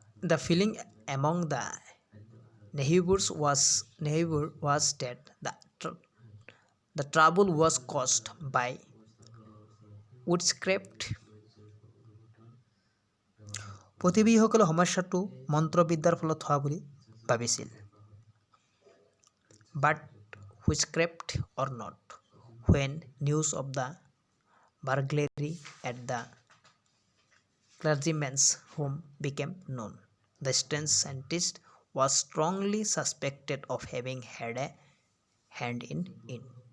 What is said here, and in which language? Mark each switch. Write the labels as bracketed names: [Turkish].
[English] The feeling among the neighbors was that the trouble was caused by witchcraft. [Assamese] প্ৰতিবেশীসকলে সমস্যাটো মন্ত্ৰবিদ্যাৰ ফলত হোৱা বুলি ভাবিছিল। [English] But witchcraft or not, when news of the burglary at the clergyman's home became known, the strange scientist was strongly suspected of having had a hand in it.